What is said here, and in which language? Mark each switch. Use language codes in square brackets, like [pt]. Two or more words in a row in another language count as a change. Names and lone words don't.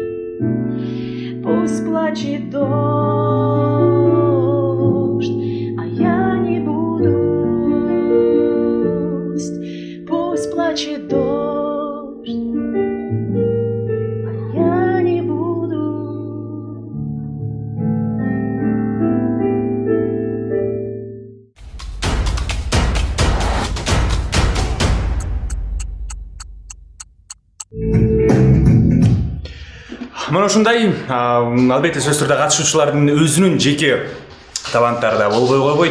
[ru] Пусть плачет дождь, а я не буду. Пусть плачет дождь, а я не буду. [ky] Мына ушундай албетте сөз түрдө катышуучулардын өзүнүн жеке таланттары да болбой койбойт.